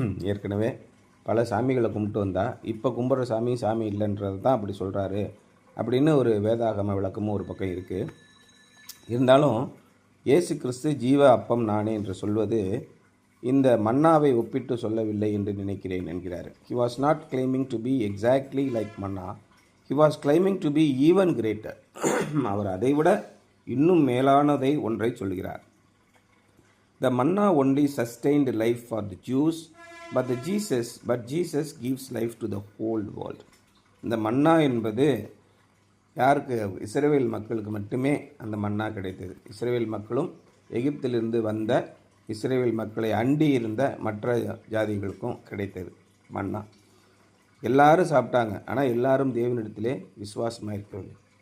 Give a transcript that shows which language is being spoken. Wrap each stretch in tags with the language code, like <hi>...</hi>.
<ta>ஏற்கனவே பல சாமிகளை கும்பிட்டு வந்தால், இப்போ கும்பிட்ற சாமி இல்லைன்றது தான் அப்படி சொல்கிறாரு அப்படின்னு ஒரு வேதாகம விளக்கமும் ஒரு பக்கம் இருக்குது. இருந்தாலும் இயேசு கிறிஸ்து ஜீவ அப்பம் நானே என்று சொல்வது இந்த மன்னாவை ஒப்பிட்டு சொல்லவில்லை என்று நினைக்கிறேன் என்கிறார்.</ta> <en>He was not claiming to be exactly like manna. He was claiming to be even greater.</en> <ta>அவர் அதைவிட இன்னும் மேலானதை ஒன்றை சொல்கிறார்.</ta> <en>The manna only sustained life for the Jews, but Jesus gives life to the whole world.</en> <ta>இந்த மன்னா என்பது யாருக்கு? இஸ்ரவேல் மக்களுக்கு மட்டுமே அந்த மன்னா கிடைத்தது. இஸ்ரவேல் மக்களும் எகிப்திலிருந்து வந்த இஸ்ரவேல் மக்களை அண்டி இருந்த மற்ற ஜாதிகளுக்கும் கிடைத்தது மன்னா. எல்லாரும் சாப்பிட்டாங்க, ஆனால் எல்லாரும் தேவனிடத்திலே விசுவாசமாக இருக்கவில்லை.</ta>